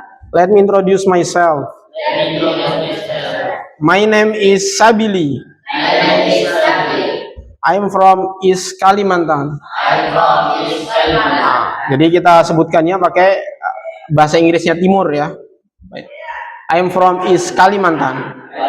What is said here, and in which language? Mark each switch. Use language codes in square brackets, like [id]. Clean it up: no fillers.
[en] Let me introduce myself. My name is Sabili. I'm from East Kalimantan. [id] Jadi kita sebutkannya pakai bahasa Inggrisnya Timur ya. [en] I'm from East Kalimantan.